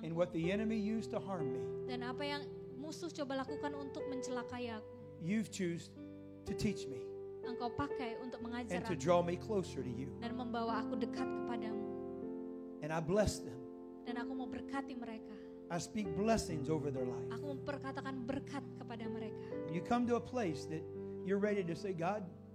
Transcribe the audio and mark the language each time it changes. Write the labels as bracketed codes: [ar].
[en] and what the enemy used to harm me, [id] Dan apa yang musuh coba lakukan untuk mencelakai aku, [en] you've choose to teach me [id] engkau pakai untuk mengajar [en] and to [id] aku [en] draw me closer to you. [id] dan membawa aku dekat kepadamu. [en] And I bless them. [id] Dan aku mau berkati mereka. [en] I speak blessings over their life. [id] Aku memperkatakan berkat kepada mereka. [en] When you come to a place that you're ready to say, God,